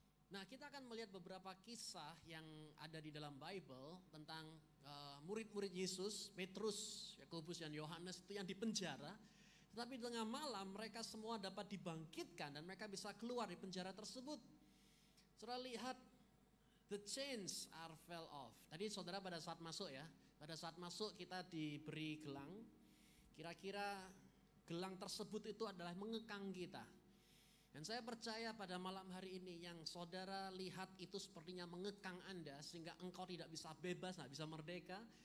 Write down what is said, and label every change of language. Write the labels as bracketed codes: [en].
[id] Nah, kita akan melihat beberapa kisah yang ada di dalam Bible tentang murid-murid Yesus, Petrus, Yakobus, dan Yohanes itu yang dipenjara. Tetapi di tengah malam mereka semua dapat dibangkitkan dan mereka bisa keluar di penjara tersebut. Saudara lihat, [en] the chains are fell off. [id] Tadi saudara pada saat masuk ya, pada saat masuk kita diberi gelang. Kira-kira gelang tersebut itu adalah mengekang kita. Dan saya percaya pada malam hari ini yang saudara lihat itu sepertinya mengekang Anda sehingga engkau tidak bisa bebas, tidak bisa merdeka.